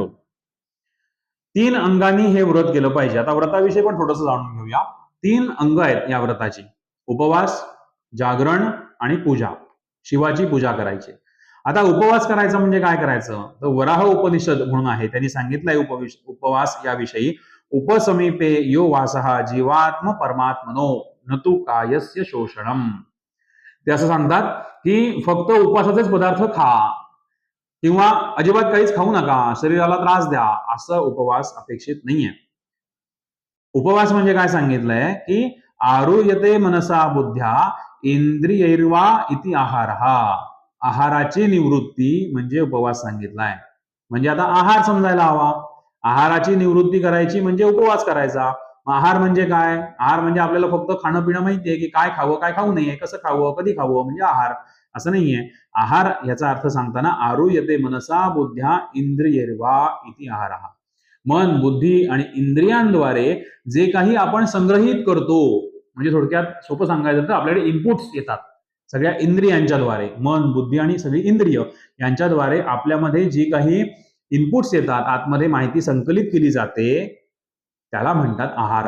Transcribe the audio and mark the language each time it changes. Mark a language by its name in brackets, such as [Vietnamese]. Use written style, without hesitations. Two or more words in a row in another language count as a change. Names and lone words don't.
[Marathi] 3 अंगांनी हे व्रत केलं पाहिजे. आता व्रताविषयी पण थोडंसं जाणून घेऊया. 3 अंग आहेत या व्रताची: उपवास, जागरण आणि पूजा. शिवाची पूजा करायची. आता उपवास करायचा म्हणजे काय करायचं, तर वराह उपनिषद म्हणून आहे, त्यांनी सांगितलंय उपवास याविषयी. [Sanskrit] उपसमीपे यो वासः जीवात्म परमात्मनो नतु कायस्य शोषणम. [Marathi] ते असं सांगतात की फक्त उपवासाचेच पदार्थ खा किंवा अजिबात काहीच खाऊ नका, शरीराला त्रास द्या, असं उपवास अपेक्षित नाहीये. उपवास म्हणजे काय सांगितलंय की [Sanskrit] आरुयते मनसा बुद्ध्या इंद्रियैर्वा इति आहारः. [Marathi] आहाराची निवृत्ती म्हणजे उपवास सांगितलाय. म्हणजे आता आहार समजायला हवा. आहाराची निवृत्ती करायची म्हणजे उपवास करायचा. आहार म्हणजे काय? आहार म्हणजे आपल्याला फक्त खाणं पिणं माहितीये की काय खावं काय खाऊ नये, कसं खावं कधी खावं म्हणजे आहार, असं नाहीये. आहार याचा अर्थ सांगताना [Sanskrit] आरुयते मनसा बुद्ध्या इंद्रियैर्वा इति आहारः. [Marathi] मन, बुद्धी आणि इंद्रियांद्वारे जे काही आपण संग्रहित करतो, म्हणजे थोडक्यात सोपं सांगायचं तर आपल्याकडे इनपुट्स येतात सगळ्या इंद्रियांच्याद्वारे, मन, बुद्धी आणि सगळी इंद्रिय यांच्याद्वारे आपल्यामध्ये जी काही इनपुट्स येतात, आतमध्ये माहिती संकलित केली जाते, त्याला म्हणतात आहार.